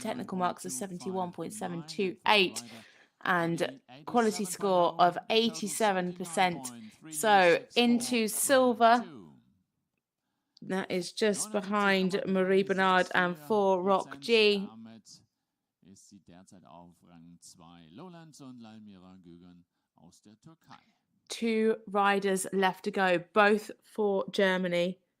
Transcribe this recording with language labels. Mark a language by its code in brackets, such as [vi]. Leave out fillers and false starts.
[en] Technical marks of 71.728. And quality score of 87%. So into silver. That is just behind Marie Bernard and 4 Rock G. [de] Ist sie derzeit auf Rang 2. Lowlands und Laumira Gürgen aus der Türkei. [en] 2 riders left to go, both for Germany.